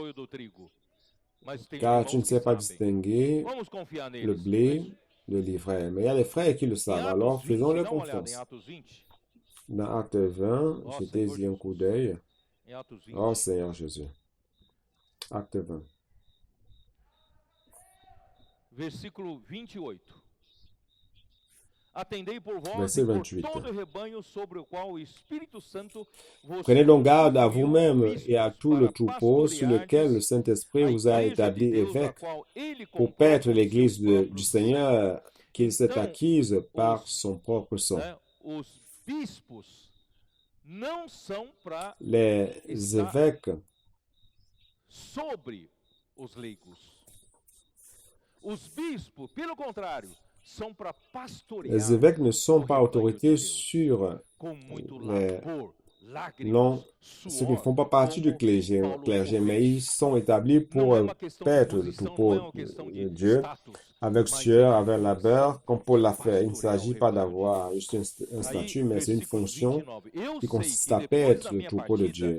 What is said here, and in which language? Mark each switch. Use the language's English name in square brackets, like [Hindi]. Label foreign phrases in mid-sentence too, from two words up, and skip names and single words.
[French] Car tu ne sais pas distinguer le blé de l'ivraie. Mais il y a les frères qui le savent. Alors, faisons-leur confiance. Dans Acte 20, j'étais y un coup d'œil. Oh Seigneur Jésus. Acte 20. [Portuguese] Versículo 28. Atendei por vós [French] Verset [Portuguese] e por 28. todo o rebanho sobre o qual o Espírito Santo vos [French] Prenez donc garde à vous-même et à tout le troupeau sur lequel le Saint-Esprit vous a établi évêque pour paître l'Église du Seigneur qu'il s'est acquise par son propre sang. Les évêques [Portuguese] sobre os leigos. Os bispos, pelo contrário, são para pastorear. [French] Les évêques ne sont pas autorités sur ceux qui ne font pas partie du clergé, mais ils sont établis pour paître le troupeau de Dieu avec sueur, avec labeur, comme Paul l'a fait. Il ne s'agit pas d'avoir juste un statut, mais c'est une fonction qui consiste à paître le troupeau de Dieu.